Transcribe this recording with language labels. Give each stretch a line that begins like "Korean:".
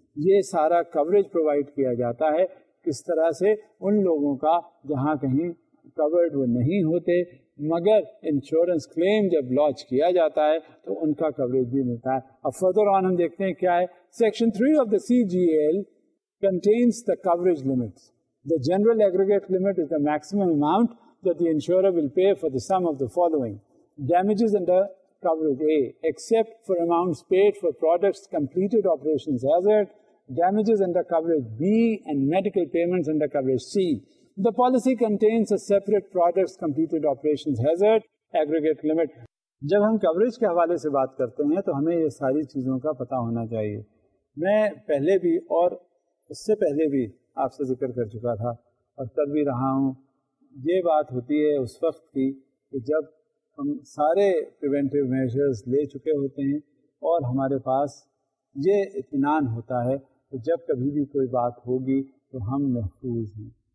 Urdu: یہ سارا coverage provide کیا جاتا ہے کس طرح سے ان لوگوں کا جہاں کہیں کورڈ وہ نہیں ہوتے، مگر انشورنس کلیم جب لانچ کیا جاتا ہے تو ان کا کوریج بھی ملتا ہے. اب
English: further on
Urdu: ہم دیکھتے ہیں کیا ہے.
English: Section 3 of the CGL contains the coverage limits. The general aggregate limit is the maximum amount that the insurer will pay for the sum of the following: damages under coverage A, except for amounts paid for products completed operations hazard, damages under coverage B, and medical payments under coverage C. The policy contains a separate products completed operations hazard aggregate limit.
Urdu: جب ہم coverage کے حوالے سے بات کرتے ہیں تو ہمیں یہ ساری چیزوں کا پتہ ہونا چاہیے. میں پہلے بھی اور اس سے پہلے بھی آپ سے ذکر کر چکا تھا اور کر بھی رہا ہوں. یہ بات ہوتی ہے اس وقت کی کہ جب ہم سارے پریونٹیو میجرز لے چکے ہوتے ہیں اور ہمارے پاس یہ اطمینان ہوتا ہے کہ جب کبھی بھی کوئی بات ہوگی تو ہم محفوظ ہیں.